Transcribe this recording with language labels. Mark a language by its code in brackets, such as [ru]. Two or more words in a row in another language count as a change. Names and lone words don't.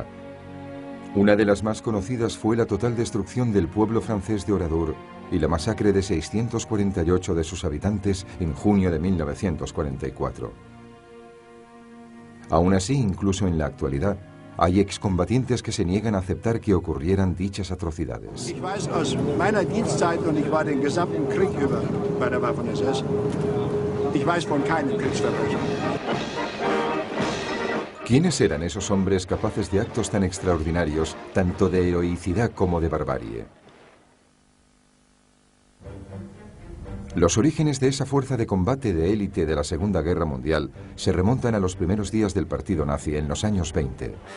[es] Una de las más conocidas fue la total destrucción del pueblo francés de Oradour y la masacre de 648 de sus habitantes en junio de 1944. Aún así, incluso en la actualidad, hay excombatientes que se niegan a aceptar que ocurrieran dichas atrocidades. [de] Ich weiß aus meiner Dienstzeit, und ich war den gesamten Krieg über bei der Waffen-SS, ich weiß von keinem Kriegsverbrechen. [es] ¿Quiénes eran esos hombres capaces de actos tan extraordinarios, tanto de heroicidad como de barbarie? Los orígenes de esa fuerza de combate de élite de la Segunda Guerra Mundial se remontan a los primeros días del partido nazi en los años 20.